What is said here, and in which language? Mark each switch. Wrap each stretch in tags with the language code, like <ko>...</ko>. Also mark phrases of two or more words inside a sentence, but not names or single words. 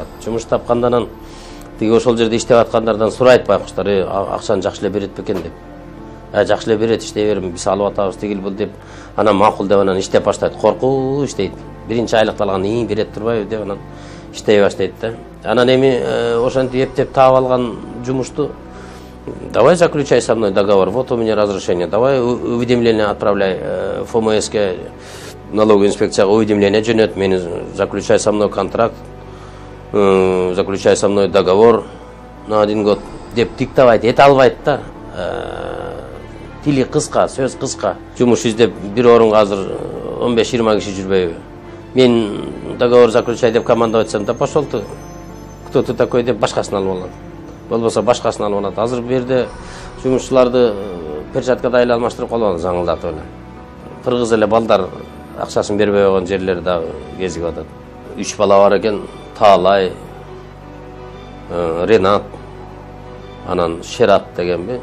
<ky>Жумуш тапкандан тиги ошол жерде иштеп аткандардан сурайт байкуштар, акчаны жакшы эле берет бекен деп. Жакшы эле берет, иштей берим, биз алып атабыз тигил бул деп. Анан макул деп анан иштеп баштайт. Коркуу иштейт. Биринчи айлыкты алган, берет турбайбы деп анан иштей баштайт да. Анан эми ошентип эптеп таап алган жумушту</ky> <ru>давай заключай со мной договор, вот у меня разрешение, давай уведомление отправляй ФМС-ке, налоговая инспекция уведомление</ru> <ky>жөнөт, мени</ky> <ru>заключай со мной контракт, заключай со мной договор на 1 год</ru> <ky>деп диктовать эте албайт да. Тили кыска, сөз кыска. Жумуш издеп бир орунга азыр 15-20 киши жүрбөйбү.</ky> <ru>Мен договор заключай деп командовать да пошел ты. Кто ты такой</ru> <ky>деп башкасын алып алат. Болбосо башкасын алып алат. Азыр бу жерде жумушчуларды перчаткада эле алмаштырып калган жаңылдатып эле. Кыргыз эле балдар акчасын бербей койгон жерлер да кезигип атат. 3 бала бар экен, Таалай, Ренат, анан Шерат дегенби.</ky>